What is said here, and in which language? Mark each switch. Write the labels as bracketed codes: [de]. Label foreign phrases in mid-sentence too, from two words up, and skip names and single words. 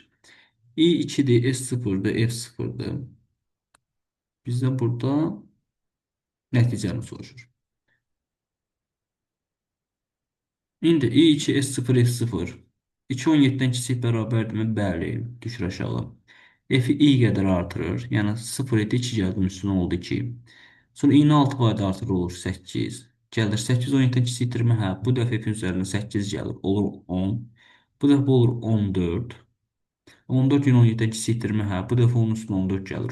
[az] I2-dir, S0-dır, F0-dır. Bizdə burada nəticəni soruşur. İndi i2 S0 F0 2.17-dən kiçik bərabərdirmi? Bəli. Düşür aşağı. F-i i qədər artırır. Yəni 0 idi 2 gəldim üstünə oldu 2. Sonra i-ni 6 payda artırır olur 8. Gəlir 8 17-dən kiçikdirmə. Hə, bu dəfə F-in üzərində 8 gəlir. Olur 10. Bu dəfə olur 14. 14 yine 17-dən kiçikdirmə. Hə, bu dəfə onun üstünə 14 gəlir.